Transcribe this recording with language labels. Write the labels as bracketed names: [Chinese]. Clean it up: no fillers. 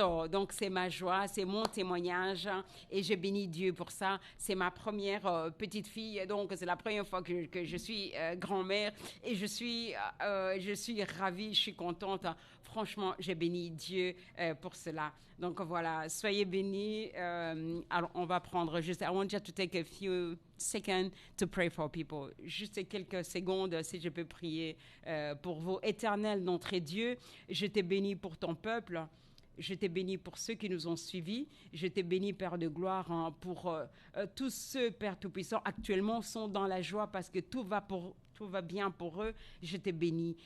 [French] Donc c'est ma joie, c'est mon témoignage et je bénis Dieu pour ça. C'est ma première petite fille, donc c'est la première fois que je suis grand-mère et je suis ravie, je suis contente. Franchement, j'ai béni Dieu pour cela. Donc voilà, soyez bénis. Alors on va prendre juste, [English] I want you to take a few seconds to pray for people. [French] Juste quelques secondes, si je peux prier pour vous. Éternel, notre Dieu, je te bénis pour ton peuple. Je t'ai béni pour ceux qui nous ont suivis. Je t'ai béni, Père de gloire, pour tous ceux, Père Tout-Puissant, actuellement sont dans la joie parce que tout va bien pour eux. Je t'ai béni.